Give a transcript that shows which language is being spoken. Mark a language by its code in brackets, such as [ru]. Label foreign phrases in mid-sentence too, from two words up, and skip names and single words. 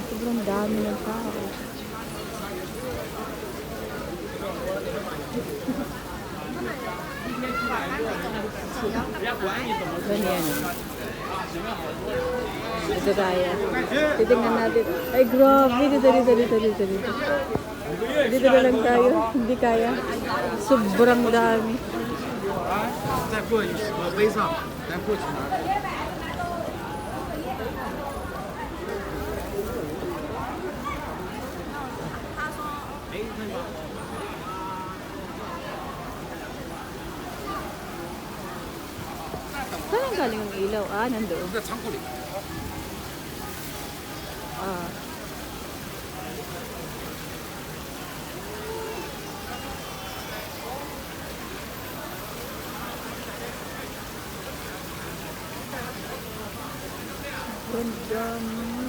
[tl] Sobrang dami ng tao. Ganyan. Ito tayo. Titingnan natin. Ay, grabe. Dito. Dito na lang tayo. Hindi kaya. Sobrang dami. [zh] 再过去往北上，咱过去哪儿？ [tl] Saan ang galing ang ilaw? Ah, nandoon. [zh] 在仓库里。 [tl] Ah. Ganda mo.